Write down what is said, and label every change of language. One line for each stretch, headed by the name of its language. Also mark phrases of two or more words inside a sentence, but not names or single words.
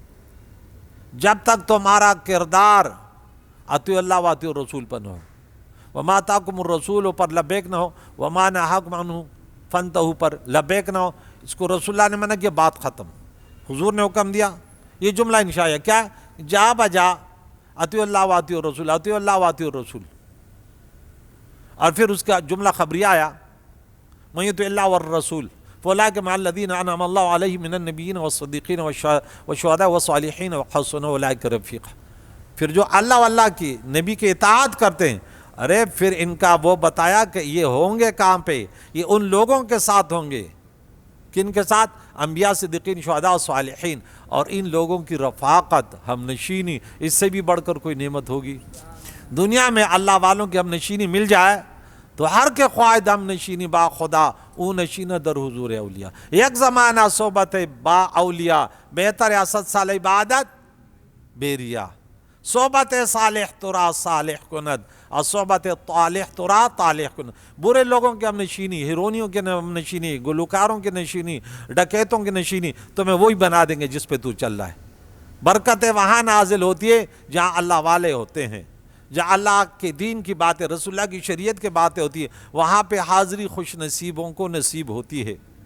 Urdu: جب تک تمہارا کردار
Arabic: اطیعوا اللہ و اطیعوا الرسول
Urdu: پر نہ ہو،
Arabic: وما آتاکم الرسول
Urdu: پر لبیک نہ ہو،
Arabic: وما نہاکم عنہ فانتہوا
Urdu: پر لبیک نہ ہو، اس کو رسول اللہ نے منع کیا، بات ختم۔ حضور نے حکم دیا، یہ جملہ انشاء ہے۔ کیا؟ جا بجا
Arabic: اطیعوا اللہ و اطیعوا الرسول، اطیعوا اللہ و اطیعوا الرسول،
Urdu: اور پھر اس کا جملہ خبریہ آیا،
Arabic: من یطع اللہ والرسول فاولئک مع الذین انعم اللہ علیہم من النبیین والصدیقین والشہداء والصالحین وحسن اولئک رفیقا۔
Urdu: پھر جو اللہ واللہ کی نبی کی اطاعت کرتے ہیں، ارے پھر ان کا وہ بتایا کہ یہ ہوں گے کہاں پہ، یہ ان لوگوں کے ساتھ ہوں گے، کن کے ساتھ؟ انبیاء، صدیقین، شہداء اور صالحین، اور ان لوگوں کی رفاقت، ہم نشینی، اس سے بھی بڑھ کر کوئی نعمت ہوگی؟ دنیا میں اللہ والوں کی ہم نشینی مل جائے تو
Persian: ہر کے خواہد ہم نشینی با خدا او نشینہ در حضور اولیاء۔ یک زمانہ صحبت با اولیاء بہتر 100 سال عبادت بے ریا، صحبت صالح ترا صالح کند اور صحبت طالح ترا طالح کند۔
Urdu: برے لوگوں کی ہم نشینی، ہیرونیوں کی ہم نشینی، گلوکاروں کی نشینی، ڈکیتوں کی نشینی، تمہیں وہی بنا دیں گے جس پہ تو چل رہا ہے۔ برکتیں وہاں نازل ہوتی ہے جہاں اللہ والے ہوتے ہیں، جہاں اللہ کے دین کی باتیں، رسول اللہ کی شریعت کی باتیں ہوتی ہیں، وہاں پہ حاضری خوش نصیبوں کو نصیب ہوتی ہے۔